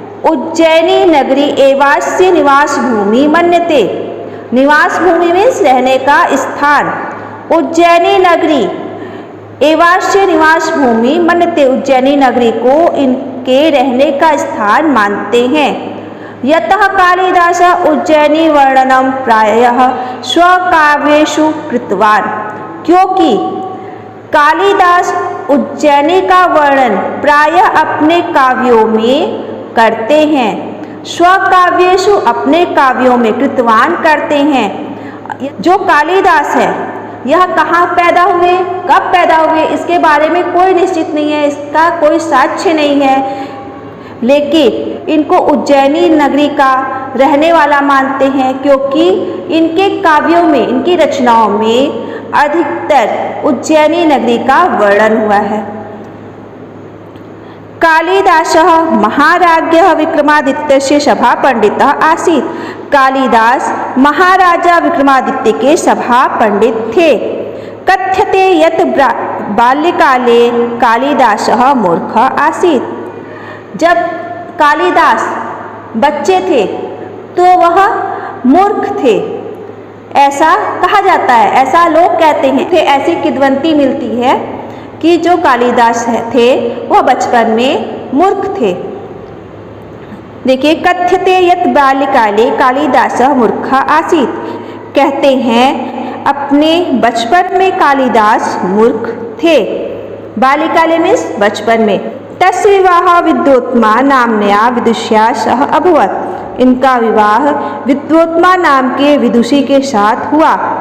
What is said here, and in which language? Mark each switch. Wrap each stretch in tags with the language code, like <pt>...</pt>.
<sa>उज्जैनी नगरी एवास्य निवास भूमि मन्यते।</sa> <hi>निवास भूमि में रहने का स्थान।</hi> <sa>उज्जैनी नगरी एवास्य निवास भूमि मन्यते।</sa> <hi>उज्जैनी नगरी को इनके रहने का स्थान मानते हैं।</hi> <sa>यतः कालिदास उज्जैनी वर्णनम प्रायः स्वकाव्येषु कृतवान।</sa> <hi>क्योंकि कालिदास उज्जैनी का वर्णन प्रायः अपने काव्यों में करते हैं। स्वकाव्येषु अपने काव्यों में कृतवान करते हैं। जो कालिदास है यह कहाँ पैदा हुए, कब पैदा हुए, इसके बारे में कोई निश्चित नहीं है, इसका कोई साक्ष्य नहीं है, लेकिन इनको उज्जैनी नगरी का रहने वाला मानते हैं क्योंकि इनके काव्यों में, इनकी रचनाओं में अधिकतर उज्जैनी नगरी का वर्णन हुआ है।</hi> <sa>कालिदासः महाराज्ञः विक्रमादित्यस्य सभा पंडितः आसीत्।</sa> <hi>कालिदास महाराजा विक्रमादित्य के सभा पंडित थे।</hi> <sa>कथ्यते यत् बाल्यकाले कालिदासः मूर्ख आसीत्।</sa> <hi>जब कालिदास बच्चे थे तो वह मूर्ख थे, ऐसा कहा जाता है, ऐसा लोग कहते हैं। ऐसी किंवदंती मिलती है कि जो कालिदास थे वह बचपन में मूर्ख थे। देखिए,</hi> <sa>कथ्यते यत् बाल्यकाले कालिदासः मूर्ख आसीत्।</sa> <hi>कहते हैं अपने बचपन में कालिदास मूर्ख थे।</hi> <sa>बाल्यकाले मीन्स</sa> <hi>बचपन में।</hi> <sa>तस्य विवाह विद्वोत्मा नाम्न्या विदुष्या सह अभवत्।</sa> <hi>इनका विवाह विद्वोत्मा नाम के विदुषी के साथ हुआ।</hi>